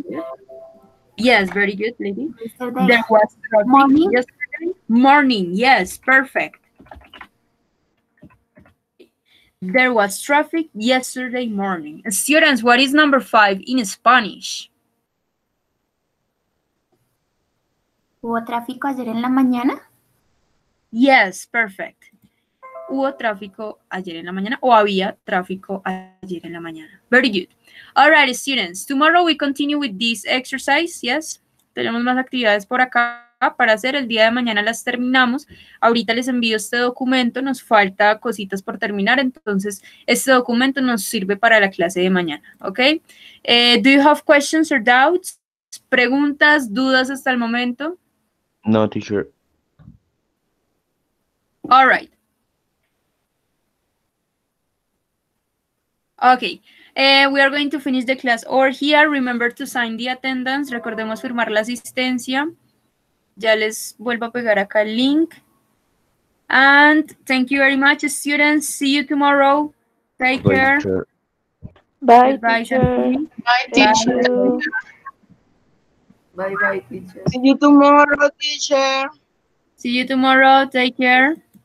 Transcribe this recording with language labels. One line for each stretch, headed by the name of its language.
English: good. Yes, very good, lady. yesterday There was traffic morning. yesterday morning. Yes, perfect. There was traffic yesterday morning. Students, what is number 5 in Spanish?
Spanish: ¿Hubo tráfico ayer en la mañana?
English: Yes, perfect.
Spanish: Hubo tráfico ayer en la mañana o había tráfico ayer en la mañana.
English: Very good. All right, students. Tomorrow we continue with this exercise. Yes.
Spanish: Tenemos más actividades por acá para hacer. El día de mañana las terminamos. Ahorita les envío este documento. Nos falta cositas por terminar. Entonces, este documento nos sirve para la clase de mañana. ¿Ok?
English: Do you have questions or doubts?
Spanish: ¿Preguntas, dudas hasta el momento?
English: No, teacher. All right. Okay. We are going to finish the class over here. Remember to sign the attendance.
Spanish: Recordemos firmar la asistencia. Ya les vuelvo a pegar acá el link.
English: And thank you very much, students. See you tomorrow. Take Bye, care. teacher. Bye, Goodbye, teacher. Shanti. Bye, teacher. Bye bye, teacher. See you tomorrow, teacher. See you tomorrow. Take care.